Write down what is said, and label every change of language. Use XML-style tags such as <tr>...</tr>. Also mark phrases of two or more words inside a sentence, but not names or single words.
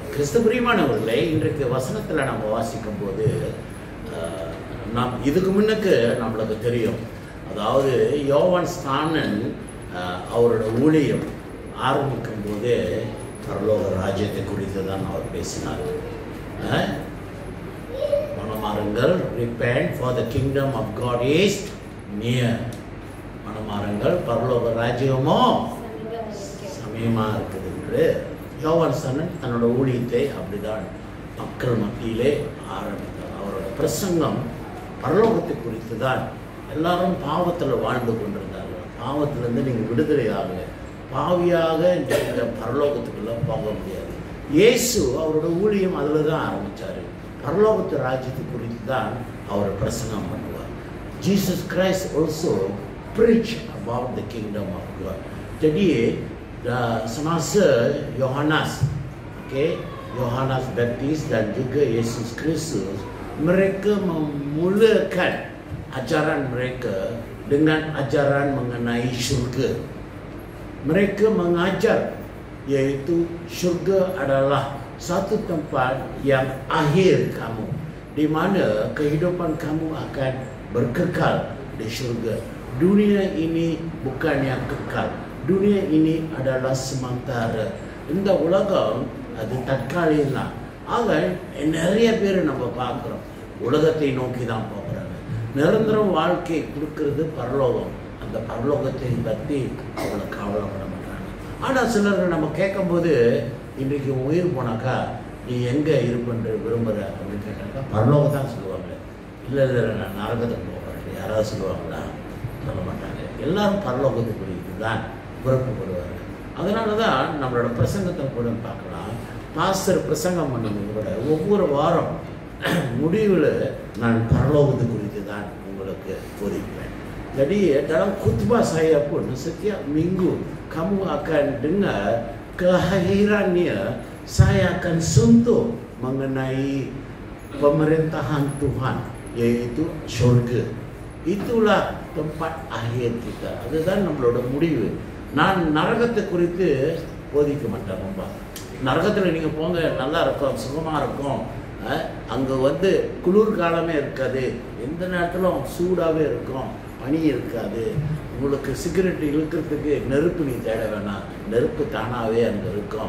<ta>கிறிஸ்து பிரியமானவர்களே, இன்றைக்கு வசனத்தில் நம்ம வாசிக்கும் போது நாம் இதுக்கு முன்னுக்கு நம்மளுக்கு தெரியும், அதாவது யோவான் ஸ்நானன் அவரோட ஊழியம் ஆரம்பிக்கும் போது பரலோக ராஜ்யத்தை குறித்து தான் அவர் பேசினார். மனமாறுங்கள்,</ta> <en>repent for the kingdom of God is near.</en> <ta>மனமாறுங்கள், பரலோக ராஜ்யமோ சமயமாக இருக்குது என்று யோவான் ஸ்நானன் தன்னோட ஊழியத்தை அப்படிதான் மக்கள் மத்தியிலே ஆரம்பித்தார். அவரோட பிரசங்கம் பரலோகத்தை குறித்து தான். எல்லாரும் பாவத்தில் வாழ்ந்து கொண்டிருந்தார்கள். பாவத்திலிருந்து நீங்கள் விடுதலை ஆகலை, பாவியாக நீங்கள் பரலோகத்துக்குள்ளே போக முடியாது. இயேசு அவரோட ஊழியம் அதில் தான் ஆரம்பித்தார். பரலோகத்து ராஜ்யத்தை குறித்து தான் அவர் பிரசங்கம் பண்ணுவார்.</ta> <en>ஜீசஸ் கிரைஸ்ட் also preach about the kingdom of God.</en> <ms>Jadi semasa Yohanes, Yohanes Baptis dan juga Yesus Kristus, mereka memulakan ajaran mereka dengan ajaran mengenai syurga. Mereka mengajar iaitu syurga adalah satu tempat yang akhir kamu, di mana kehidupan kamu akan berkekal di syurga. Dunia ini bukan yang kekal. Dunia ini adalah sementara.</ms> <ta>இந்த உலகம் அது தற்காலிகம். ஆக நிறைய பேர் நம்ம பார்க்குறோம், உலகத்தை நோக்கி தான் போகிறாங்க. நிரந்தர வாழ்க்கை கொடுக்கறது பரலோகம். அந்த பரலோகத்தை பற்றி அவங்களை கவலைப்பட மாட்டாங்க. ஆனால் சிலர் நம்ம கேட்கும்போது, இன்றைக்கு உயிர் போனாக்கா நீ எங்கே இருப்பென்று விரும்புகிற அப்படின்னு கேட்டாக்கா பரலோகம் தான் சொல்லுவாங்க. இல்லை இல்லை நான் நரகத்துக்கு போகிறேன் யாராவது சொல்லுவாங்களா? சொல்ல மாட்டாங்க. எல்லாரும் பரலோகத்தை குறித்து தான் விருப்பப்படுவார்கள். அதனால தான் நம்மளோட பிரசங்கத்தை கூட பார்க்கலாம். பாஸ்டர் பிரசங்கம் பண்ணும்போது கூட ஒவ்வொரு வாரம் முடிவில் நான் பரலோகத்து குறித்து தான் உங்களுக்கு போதிப்பேன்.</ta> <ms>Jadi dalam khutbah saya pun setiap minggu kamu akan dengar kehadirannya. Saya akan sentuh mengenai pemerintahan Tuhan, yaitu syurga. Itulah tempat akhir kita.</ms> <ta>அதுதான் நம்மளோட முடிவு. நான் நரகத்தை குறித்து போதிக்க மாட்டேன். ரொம்ப நரகத்தில் நீங்கள் போங்க, நல்லா இருக்கும், சுகமாக இருக்கும். அங்கே வந்து குளிர்காலமே இருக்காது, எந்த நேரத்திலும் சூடாகவே இருக்கும், பனி இருக்காது. உங்களுக்கு சிகரெட் இழுக்கிறதுக்கு நெருப்பு நீ தேட வேணாம், நெருப்பு தானாகவே அங்கே இருக்கும்.</ta>